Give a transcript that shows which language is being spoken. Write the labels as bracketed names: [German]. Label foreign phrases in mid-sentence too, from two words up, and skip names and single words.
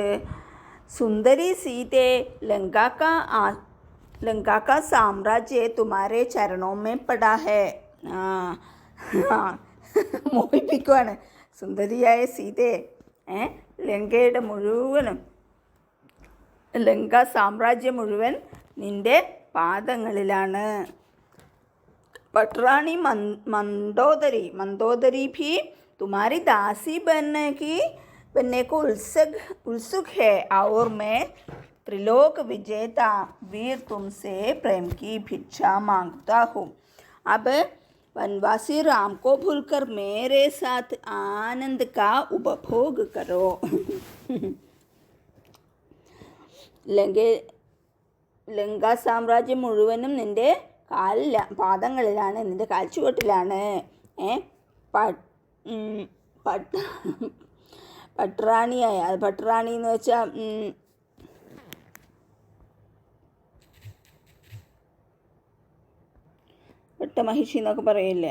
[Hindi] सुंदरी सीते, लंका साम्राज्य तुम्हारे चरणों में पड़ा है. [Malayalam] മോഹിപ്പിക്കുവാണ്. സുന്ദരിയായ സീതേ, ലങ്കയുടെ മുഴുവനും ലങ്കാ സാമ്രാജ്യം മുഴുവൻ നിൻ്റെ പാദങ്ങളിലാണ്. [Hindi] पटरानी मंदोदरी भी तुम्हारी दासी बनने को उत्सुक है और मैं त्रिलोक विजेता वीर तुमसे प्रेम की भिक्षा मांगता हूँ. अब वनवासी राम को भूलकर मेरे साथ आनंद का उपभोग करो. [Malayalam] ലങ്കാ സാമ്രാജ്യം മുഴുവനും നിൻ്റെ പാദങ്ങളിലാണ്, നിൻ്റെ കാൽച്ചുവട്ടിലാണ്. പട്രാണിയായ പട്രാണി എന്ന് വെച്ചാൽ പട്ടമഹിഷി എന്നൊക്കെ പറയില്ലേ.